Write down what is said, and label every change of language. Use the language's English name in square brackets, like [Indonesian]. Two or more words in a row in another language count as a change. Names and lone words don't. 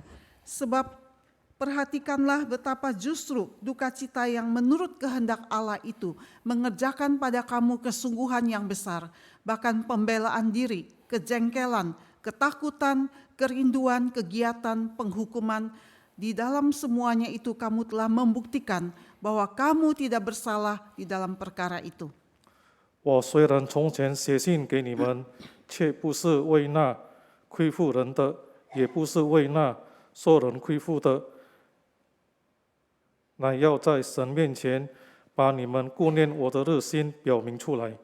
[Indonesian] Sebab perhatikanlah betapa justru duka cita yang menurut kehendak Allah itu mengerjakan pada kamu kesungguhan yang besar, bahkan pembelaan diri, kejengkelan, ketakutan, kerinduan, kegiatan, penghukuman. Di dalam semuanya itu kamu telah membuktikan bahwa kamu tidak bersalah di dalam perkara itu. [Chinese] 我虽然从前写信给你们，却不是为那亏负人的，也不是为那受人亏负的，乃要在神面前把你们顾念我的热心表明出来。